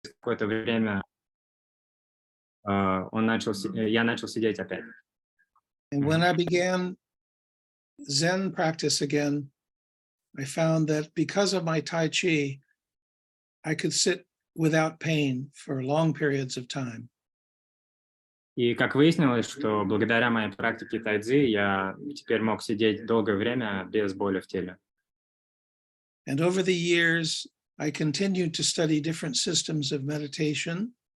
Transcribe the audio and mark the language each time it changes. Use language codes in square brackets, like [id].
[ru] какое-то время я начал сидеть опять. [en] And when I began Zen practice again, I found that because of my Tai Chi, I could sit without pain for long periods of time. [ru] И как выяснилось, что благодаря моей практике тайцзи я теперь мог сидеть долгое время без боли в теле. [en] And over the years, I continued to study different systems of meditation.